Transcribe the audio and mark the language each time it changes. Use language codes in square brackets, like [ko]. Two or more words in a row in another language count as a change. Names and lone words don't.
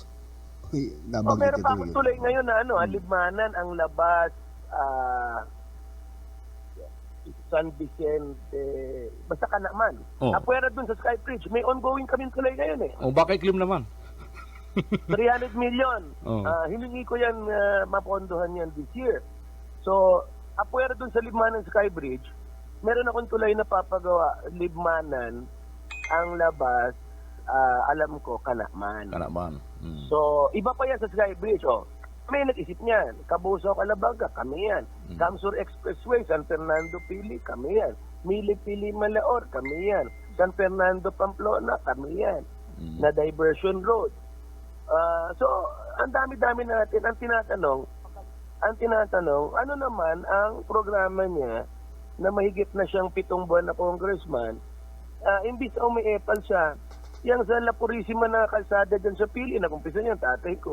[tl] Meron pa akong tulay ngayon na Libmanan, ang labas, San Vicente, basta Kanaman. Apuera dun sa Sky Bridge. May ongoing kaming tulay ngayon eh. Baka iklim naman. 300 million. Hiningi ko yan, mapondohan yan [en] this year. [tl] So, apuera dun sa Libmanan Sky Bridge, meron akong tulay na papagawa, Libmanan, ang labas, alam ko, Kanaman. So, iba pa yan sa Sky Bridge. May nag-isip niyan. Kabusaw Calabanga, kami yan. Camsur Expressway, San Fernando Pili, kami yan. Mili Pili Malaor, kami yan. San Fernando Pamplona, kami yan. Na diversion road. So, ang dami-dami natin. Ang tinatanong, ano naman ang programa niya na mahigit na siyang 7 buwan na congressman, imbis na umi-epal siya, yung sa La Purisima na kalsada dyan sa Pili, nakumpisa niya, tatay ko.